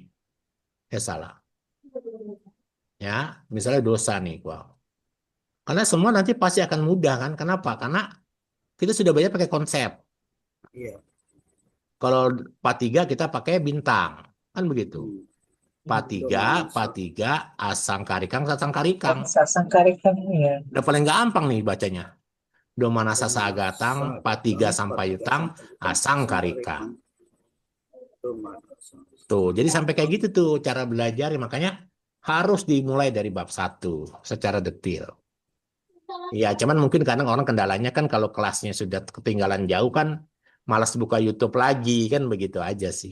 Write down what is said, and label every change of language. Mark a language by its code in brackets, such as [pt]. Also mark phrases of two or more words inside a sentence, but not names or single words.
[id] Ya salah. Ya, misalnya dosa nih. Wow. Karena semua nanti pasti akan mudah kan. Kenapa? Karena kita sudah banyak pakai konsep. Iya. Kalau P3 kita pakai bintang. Kan begitu. [pi] P3, asangkarikang, sasangkarikang. [id] Sasangkarikang, ya. Udah paling gampang nih bacanya. [pi] Domanasa sagatang, P3 sampayutang, asangkarika. [id] Tuh, jadi sampai kayak gitu tuh cara belajar. Makanya harus dimulai dari bab 1 secara detail. Ya, cuman mungkin kadang orang kendalanya kan kalau kelasnya sudah ketinggalan jauh kan malas buka YouTube lagi kan begitu aja sih.